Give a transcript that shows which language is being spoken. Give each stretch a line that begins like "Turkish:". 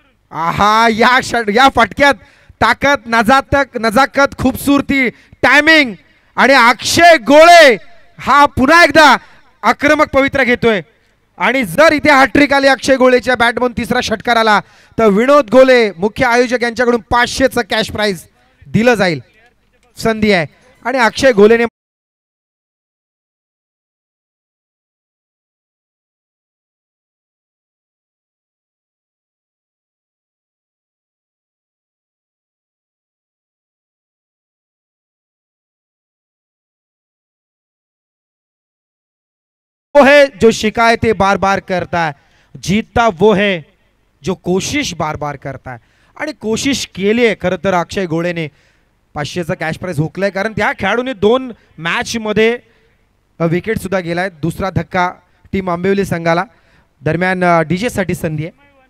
Marathi: आहा, या फटक्यात ताकद, नजाकत, खूबसूरती, टायमिंग आणि अक्षय गोळे हा पुन्हा एकदा आक्रमक पवित्रा घेतोय. आणि जर इथे हॅट्रिक आली अक्षय गोळेच्या बॅटमधून, तिसरा षटकार आला, तर विनोद गोले मुख्य आयोजक यांच्याकडून 500चं कॅश प्राइज दिलं जाईल. संधी आहे. आणि
Hindi: अक्षय गोलेने वो है जो शिकायतें बार बार करता है, जीतता वो है जो कोशिश बार बार करता है.
Marathi: आणि कोशिश केली आहे खरं तर अक्षय गोळेने. 500चा कॅश प्राइज हुकलाय कारण त्या खेळाडूने 2 मॅच मध्ये विकेट सुद्धा गेलाय. दुसरा धक्का टीम आंबिवली संघाला. दरम्यान डीजे साठी संधी आहे.